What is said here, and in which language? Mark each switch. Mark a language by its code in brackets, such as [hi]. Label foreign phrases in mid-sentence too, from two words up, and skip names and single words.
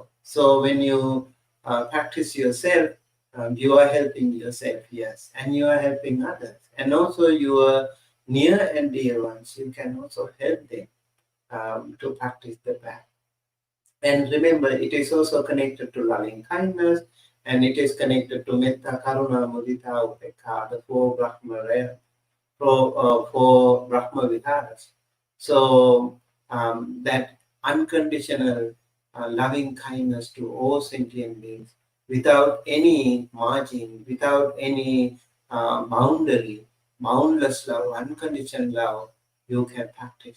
[en] So when you practice yourself, you are helping yourself, yes, and you are helping others, and also your near and dear ones. You can also help them to practice the path. And remember, it is also connected to loving kindness, and it is connected to [pi] metta, karuna, mudita, upekha, [en] the four [pi] Brahma Viharas. [en] So that unconditional loving kindness to all sentient beings without any margin, without any boundary, boundless love, unconditional love, you can practice.